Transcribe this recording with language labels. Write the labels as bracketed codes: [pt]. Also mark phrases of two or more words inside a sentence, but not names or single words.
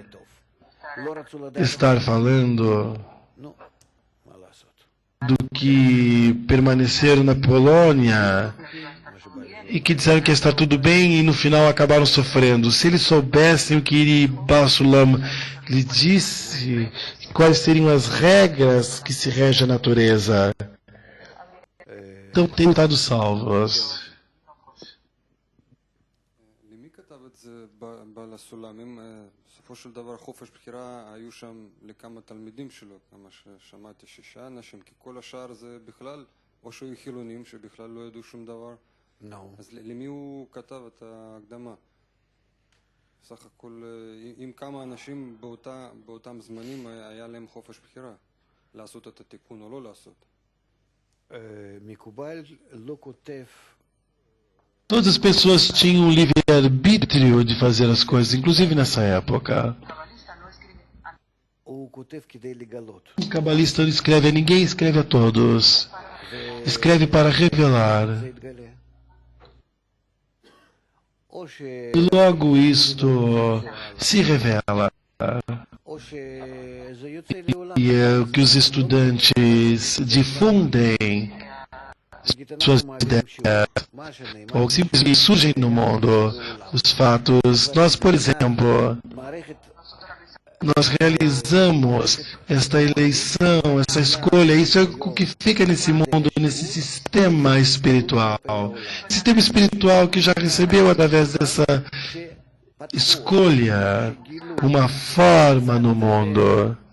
[pt] Estar falando do que permaneceram na Polônia e que disseram que está tudo bem e no final acabaram sofrendo. Se eles soubessem o que Iri Basulam lhe disse, quais seriam as regras que se rege a natureza, então teriam estado salvos. [he] אז למי הוא כתב את ההקדמה? סך הכל, אם כמה אנשים באותם זמנים היה להם חופש בחירה, לעשות את התיקון או לא לעשות. מקובל לא כותב. [pt] Todas as pessoas tinham livre-arbítrio de fazer as coisas, inclusive nessa época. [he] הוא כותב כדי לגלות. [pt] O cabalista não escreve a ninguém, escreve a todos. Escreve para revelar. [he] זה יתגלה. או [pt] E logo isto se revela. [he] שזה יוצא לעולם. [pt] E é o que os estudantes difundem suas ideias, [he] מה שנאמר, [pt] ou simplesmente surgem no mundo. Os fatos. Nós, por exemplo, [he] מערכת [pt] nós realizamos esta eleição, essa escolha. Isso é o que fica nesse mundo, nesse sistema espiritual. Sistema espiritual que já recebeu, através dessa escolha, uma forma no mundo.